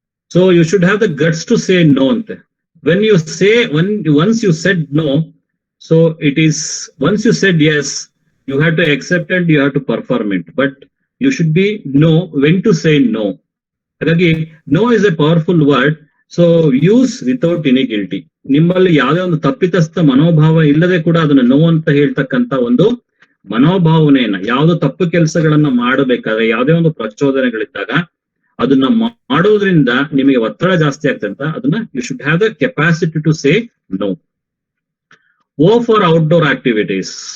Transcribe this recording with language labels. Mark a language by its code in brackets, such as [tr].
[en] So you should have the guts to say no ante. Once you said no, so it is, once you said yes, you have to accept and you have to perform it, but you should be know when to say no. Again, no is a powerful word, so use without any guilty. [kn] ನಿಮ್ಮಲ್ಲಿ ಯಾವುದೇ ಒಂದು ತಪ್ಪಿತಸ್ಥ ಮನೋಭಾವ ಇಲ್ಲದೆ ಕೂಡ ಅದನ್ನ no ಅಂತ ಹೇಳ್ತಕ್ಕಂತ ಒಂದು ಮನೋಭಾವನೆಯನ್ನ, ಯಾವುದೋ ತಪ್ಪು ಕೆಲಸಗಳನ್ನ ಮಾಡಬೇಕಾದ್ರೆ ಯಾವುದೇ ಒಂದು ಪ್ರಚೋದನೆಗಳಿದ್ದಾಗ ಅದನ್ನ ಮಾಡೋದ್ರಿಂದ ನಿಮಗೆ ಒತ್ತಡ ಜಾಸ್ತಿ ಆಗ್ತದೆ ಅಂತ ಅದನ್ನ [en] You should have the capacity to say no. O for outdoor activities.